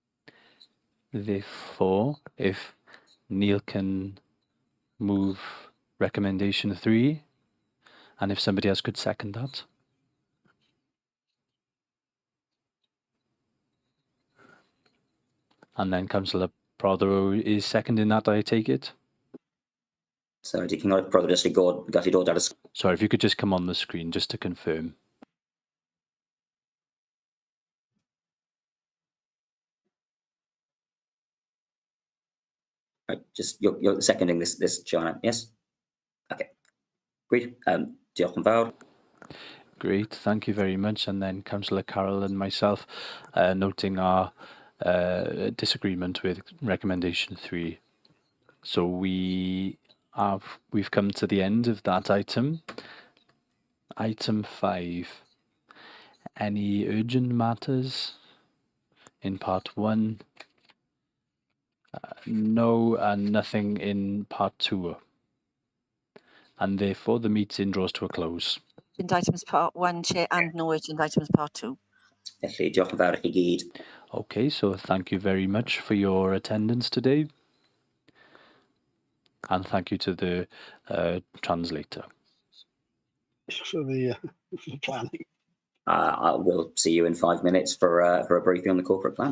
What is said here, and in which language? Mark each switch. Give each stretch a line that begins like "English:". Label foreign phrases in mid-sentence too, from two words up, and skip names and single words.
English: Therefore, if Neil can move recommendation 3. And if somebody else could second that. And then Councillor Prothero is seconding that, I take it? So,
Welsh: di cyngor Prothero jyst i gallu dod ar y
English: Sorry, if you could just come on the screen just to confirm. Right, just you're seconding this, Joanna, yes? Okay, great.
Welsh: Diolch yn fawr.
English: Great, thank you very much. And then Councillor Carroll and myself noting our disagreement with recommendation 3. So we've come to the end of that item. Item 5. Any urgent matters in part 1? No, and nothing in part 2. And therefore the meeting draws to a close. Agenda items part 1, Chair, and no agenda items part 2.
Welsh: Felly, diolch yn fawr i chi gyd.
English: Okay, so thank you very much for your attendance today. And thank you to the translator. For the planning. We'll see you in 5 minutes for a briefing on the corporate plan.